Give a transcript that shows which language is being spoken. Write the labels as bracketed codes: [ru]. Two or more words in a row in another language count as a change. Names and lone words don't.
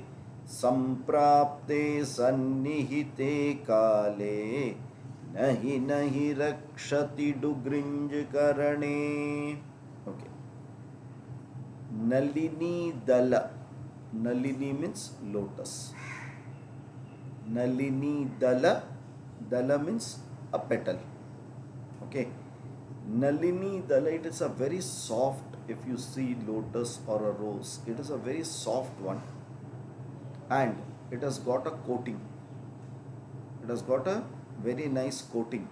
[sa] सम्प्राप्ते सन्निहिते काले. नहि रक्षति डुकृञ् करणे. Okay. नलिनी दल. [en] Nalini means lotus. [sa] नलिनी दल. [en] Dala means a petal. Okay. [sa] नलिनी दल, [en] it is a very soft, if you see lotus or a rose, it is a very soft one, and it has got a coating. It has got a very nice coating.